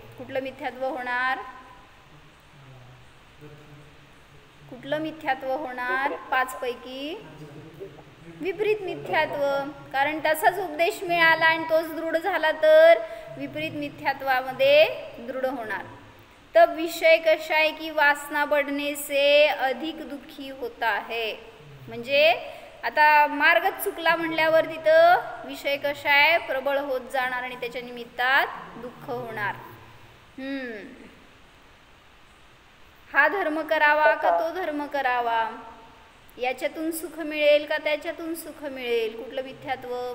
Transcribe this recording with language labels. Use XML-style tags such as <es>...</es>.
<mr>कुठलं मिथ्यात्व होणार? कुठलं मिथ्यात्व होणार? 5 पैकी विपरीत मिथ्यात्व. कारण तसाच उपदेश मिळाला आणि तोच दृढ झाला तर विपरीत मिथ्यात्वामध्ये दृढ होणार.</mr> <hi>तब विषय कषाय की वासना बढ़ने से अधिक दुखी होता है.</hi> <mr>म्हणजे आता मार्गच चुकला म्हणल्यावर तिथं विषय कषाय प्रबळ होत जाणार आणि त्याच्या निमित्तात दुःख होणार. हा धर्म करावा का तो धर्म करावा, याच्यातून सुख मिळेल का त्याच्यातून सुख मिळेल. कुठलं मिथ्यात्व?</mr>